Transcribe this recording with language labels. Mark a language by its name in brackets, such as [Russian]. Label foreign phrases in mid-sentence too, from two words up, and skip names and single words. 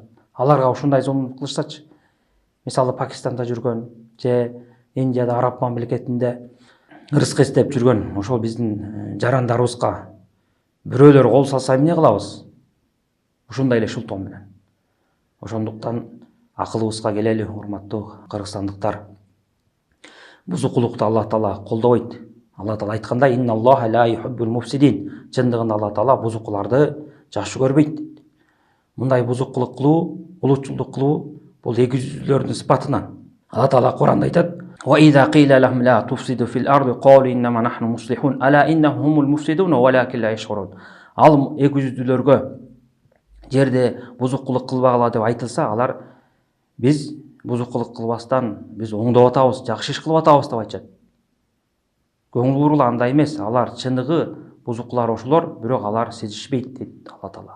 [Kyrgyz] Аларга ушундай зулум кылышсачы. Мисалы Пакистанда жүргөн же Индияда, араб мамлекетинде рызык издеп жүргөн ошол биздин жарандарыбызга бирөөлөр кол салса эмне кылабыз? Ушундай эле шултоо менен. Ошондуктан акылыбызга келели, урматтуу кыргызстандыктар. Бузукулукту Алла Таала колдобойт. Алла Таала айткандай: [Arabic] "إن الله لا يحب المفسدين." [Kyrgyz] Чындыгында Алла Таала бузукуларды жакшы көрбөйт дейт. Мындай бузукулук кылуу, улутчулдук кылуу бул эгизүүлөрдүн сыпатынан. Алла Таала Куранда айтат: [Arabic] "وإذا قيل لهم لا تفسدوا في الأرض قالوا إنما نحن مصلحون ألا إنهم هم المفسدون ولكن لا يشعرون." [Kyrgyz] Ал эгизүүлөргө жерде бузукулук кылбагыла деп айтылса, алар biz бузукулук кылбастан биз оңдоп атабыз, жакшы иш кылып атабыз деп айтышат. Көңүл бурула андай эмес, алар чыныгы бузукулар ошолор, бирок алар сезишпейт дейт Алла Таала.